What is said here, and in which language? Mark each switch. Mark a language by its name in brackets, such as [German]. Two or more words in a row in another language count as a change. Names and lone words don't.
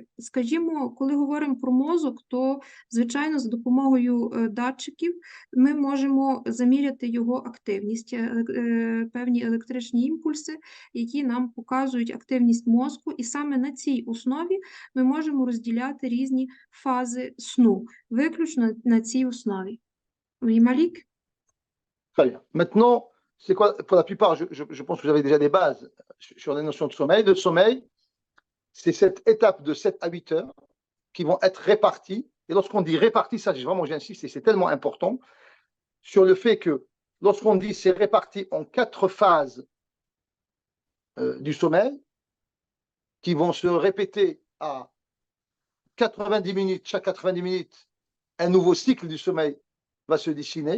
[Ukrainian] Скажімо, коли говоримо про мозок, то, звичайно, за допомогою датчиків ми можемо заміряти його активність, певні електричні імпульси, які нам показують активність мозку, і саме на цій основі ми можемо розділяти різні фази сну, виключно на цій основі. [French] Мalik? Très bien. Maintenant, c'est quoi, pour la plupart, je pense que vous avez déjà des bases sur les notions de sommeil. Le sommeil, c'est cette étape de 7 à 8 heures qui vont être réparties. Et lorsqu'on dit réparties, ça, vraiment, j'insiste, et c'est tellement important, sur le fait que lorsqu'on dit c'est réparti en 4 phases du sommeil, qui vont se répéter à 90 minutes, chaque 90 minutes, un nouveau cycle du sommeil va se dessiner.